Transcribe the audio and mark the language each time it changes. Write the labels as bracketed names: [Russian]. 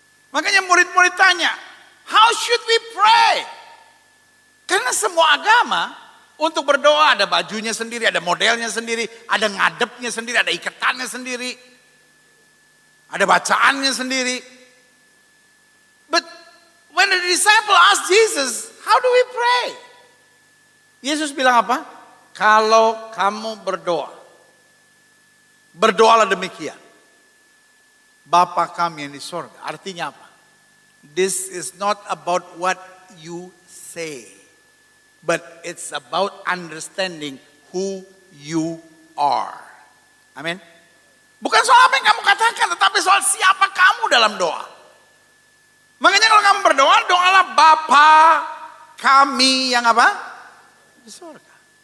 [Indonesian] Makanya murid-murid tanya, [English] how should we pray? [Indonesian] Karena semua agama untuk berdoa ada bajunya sendiri, ada modelnya sendiri, ada ngadepnya sendiri, ada ikatannya sendiri, ada bacaannya sendiri. [English] But when the disciple asked Jesus, how do we pray? [Indonesian] Yesus bilang apa? Kalau kamu berdoa, berdoalah demikian. Bapa kami yang di sorga. Artinya apa? [English] This is not about what you say, but it's about understanding who you are. [Indonesian] Amin. Bukan soal apa yang kamu katakan, tetapi soal siapa kamu dalam doa. Makanya kalau kamu berdoa, doalah Bapa kami yang apa? Di surga.